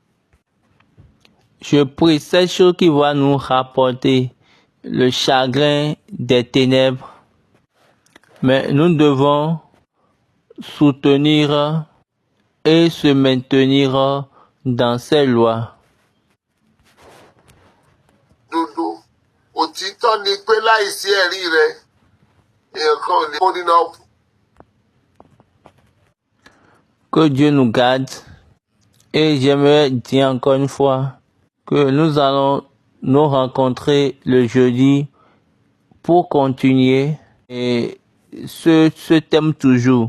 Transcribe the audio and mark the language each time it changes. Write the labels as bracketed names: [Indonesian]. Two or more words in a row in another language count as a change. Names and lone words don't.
[French] Je prie cette chose qui va nous rapporter le chagrin des ténèbres. Mais nous devons soutenir et se maintenir dans ces lois. [Yoruba] Dodo, òtítọ́ ni pé láìsí ẹ̀rí rẹ, èèyàn kan ò lè kó nínú ọ̀pọ̀. [French] Que Dieu nous garde. Et j'aimerais dire encore une fois que nous allons nous rencontrer le jeudi pour continuer et ce thème toujours.